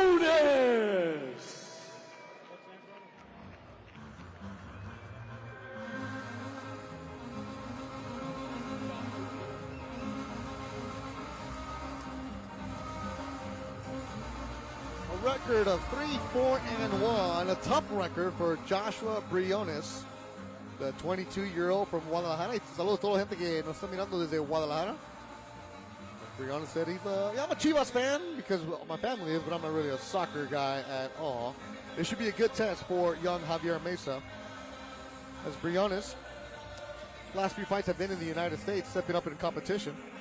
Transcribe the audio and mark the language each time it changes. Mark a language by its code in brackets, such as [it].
[en] A record of 3-4-1, a tough record for Joshua Briones, the 22-year-old from Guadalajara. [es] Saludos a toda la gente que nos está mirando desde Guadalajara. [en] Briones said I'm a Chivas fan because my family is, but I'm not really a soccer guy at all. It should be a good test for young Javier Mesa. As Briones, last few fights have been in the United States, stepping up in competition.